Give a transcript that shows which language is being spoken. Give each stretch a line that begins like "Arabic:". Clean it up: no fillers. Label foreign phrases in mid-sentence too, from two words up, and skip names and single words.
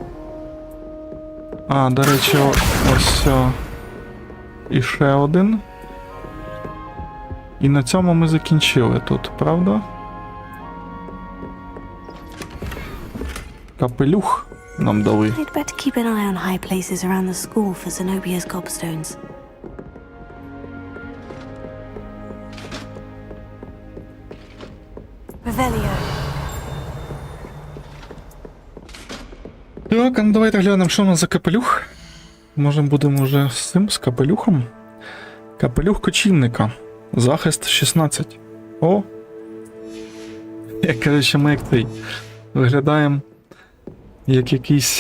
Ukrainian: А, до речі, ось і ще один. І на цьому ми закінчили тут, правда? Капелюх нам дали.
English: I'd better keep an eye on high places around the school for Zenobia's gobstones.
Ukrainian: Revelio. Так, а ну давайте глянемо, що у нас за капелюх. Може будемо вже з цим, з капелюхом. Капелюх кочівника. Захист 16. О! Як кажучи, ми як цей. Виглядаємо як якийсь...